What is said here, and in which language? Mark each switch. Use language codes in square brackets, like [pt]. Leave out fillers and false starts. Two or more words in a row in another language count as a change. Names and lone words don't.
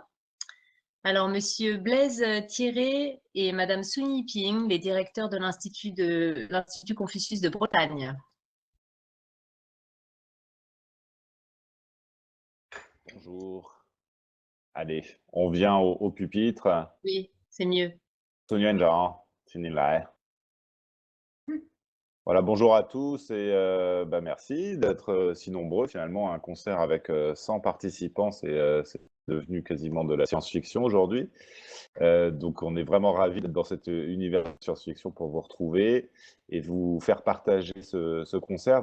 [fr] Alors, Monsieur Blaise Thierry et Madame Sun Yiping, les directeurs de l'Institut Confucius de Bretagne. Bonjour. Allez, on vient au pupitre. Oui, c'est mieux. [zh] 孙院长，请你来。 [fr] Voilà, bonjour à tous et merci d'être si nombreux. Finalement, un concert avec 100 participants, c'est devenu quasiment de la science-fiction aujourd'hui. Donc, on est vraiment ravis d'être dans cet univers de science-fiction pour vous retrouver et vous faire partager ce concert.